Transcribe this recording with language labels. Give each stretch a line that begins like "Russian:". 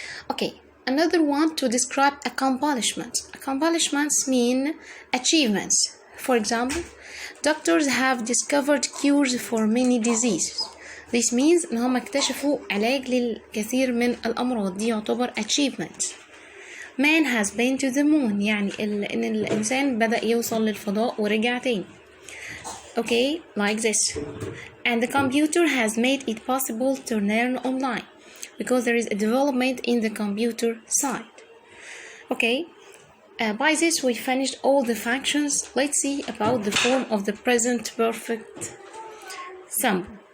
English: Okay, another one to describe accomplishments. Accomplishments mean achievements. For example, doctors have discovered cures for many diseases. This means
Arabic: إن هم اكتشفوا علاج للكثير من الأمراض. دي يعتبر achievement.
English: Man has been to the moon.
Arabic: يعني إن الإنسان بدأ يوصل للفضاء ورجع تاني.
English: Okay, like this. And the computer has made it possible to learn online because there is a development in the computer side. Okay, by this we finished all the functions. Let's see about the form of the present perfect symbol.